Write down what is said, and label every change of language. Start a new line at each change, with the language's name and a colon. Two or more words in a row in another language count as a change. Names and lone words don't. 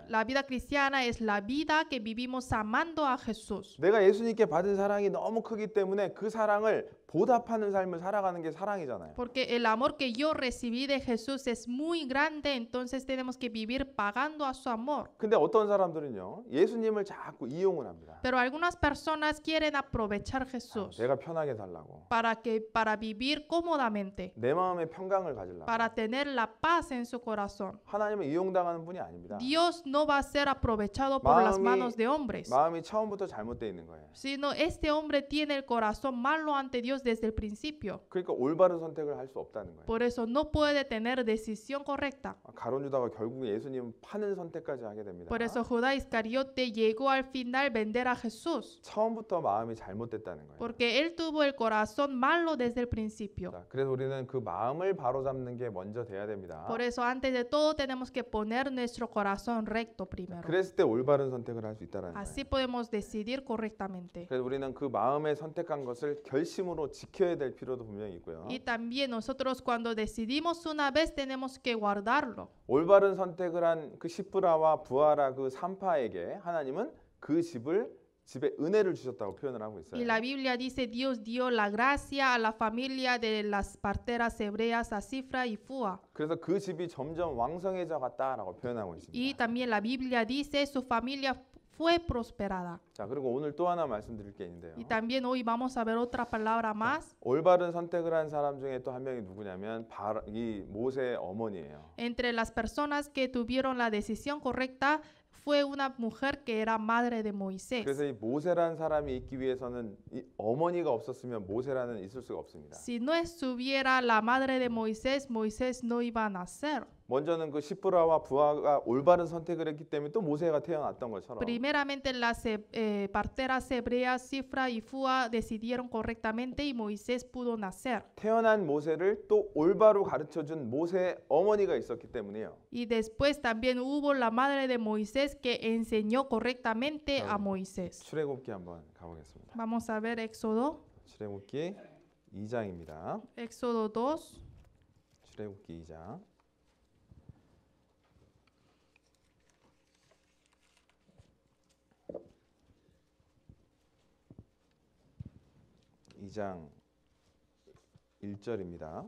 Spanish: La vida cristiana es la vida que vivimos amando a Jesús.
Korean: 내가 예수님께 받은 사랑이 너무 크기 때문에 그 사랑을 보답하는 삶을 살아가는 게 사랑이잖아요.
Spanish: Porque el amor que yo recibí de Jesús es muy grande, entonces tenemos que vivir pagando a su amor.
Korean: 근데 어떤 사람들은요, 예수님을 자꾸 이용을 합니다.
Spanish: Pero algunas personas quieren aprovechar Jesús
Korean: 내가 편하게 살라고,
Spanish: para vivir cómodamente,
Korean: 내 마음의 평강을 가지려고.
Spanish: para tener la paz en su corazón.
Korean: 하나님은 이용당하는 분이 아닙니다.
Spanish: Dios no va a ser aprovechado por las manos de hombres,
Korean: 마음이 처음부터 잘못되어 있는 거예요.
Spanish: sino este hombre tiene el corazón malo ante Dios desde el principio.
Korean: 그러니까 올바른 선택을 할 수 없다는 거예요.
Spanish: Por eso no puede tener decisión correcta.
Korean: 가룟 유다가 결국에 예수님 파는 선택까지 하게 됩니다.
Spanish: Por eso Judá Iscariote llegó al final vender a Jesús,
Korean: 처음부터 마음이 잘못됐다는 거예요.
Spanish: porque él tuvo el corazón malo desde el principio.
Korean: 자, 그래서 우리는 그 마음을 바로잡는 게 먼저 돼야 됩니다.
Spanish: Por eso antes de todo tenemos que poner nuestro corazón recto primero.
Korean: 그랬을 때 올바른 선택을 할 수 있다는 거예요.
Spanish: Así podemos decidir correctamente.
Korean: 그래서 우리는 그 마음에 선택한 것을 결심으로 지켜야 될 필요도 분명히 있고요.
Spanish: Y también nosotros cuando decidimos una vez tenemos que guardarlo.
Korean: 올바른 선택을 한 그 시브라와 부하라 그 산파에게 하나님은 그 집에 은혜를 주셨다고 표현을 하고 있어요.
Spanish: Y la Biblia dice Dios dio la gracia a la familia de las parteras hebreas a Cifra y Fua.
Korean: 그래서 그 집이 점점 왕성해져 갔다라고 표현하고
Spanish: Y
Korean: 있습니다.
Spanish: también la Biblia dice su familia fue prosperada.
Korean: 자, 그리고 오늘 또 하나 말씀드릴 게 있는데요.
Spanish: Y también hoy vamos a ver otra palabra más.
Korean: 올바른 선택을 한 사람 중에 또 한 명이 누구냐면 이 모세의 어머니예요.
Spanish: Entre las personas que tuvieron la decisión correcta fue una mujer que era madre de Moisés.
Korean: 그래서 이 모세라는 사람이 있기 위해서는 이 어머니가 없었으면 모세라는 있을 수가 없습니다.
Spanish: Si no estuviera la madre de Moisés, Moisés no iba a nacer.
Korean: 먼저는 그 시브라와 부하가 올바른 선택을 했기 때문에 또 모세가 태어났던 것처럼
Spanish: Primeramente las parteras hebreas Cifra y Fua decidieron correctamente y Moisés pudo nacer.
Korean: 태어난 모세를 또 올바로 가르쳐준 모세의 어머니가 있었기 때문이에요.
Spanish: Y después también hubo la madre de Moisés que enseñó correctamente a Moisés.
Korean: 출애굽기 한번 가보겠습니다.
Spanish: Vamos a ver Éxodo,
Korean: 출애굽기 2장입니다.
Spanish: Éxodo 2.
Korean: 출애굽기 2장. 이 장 1절입니다.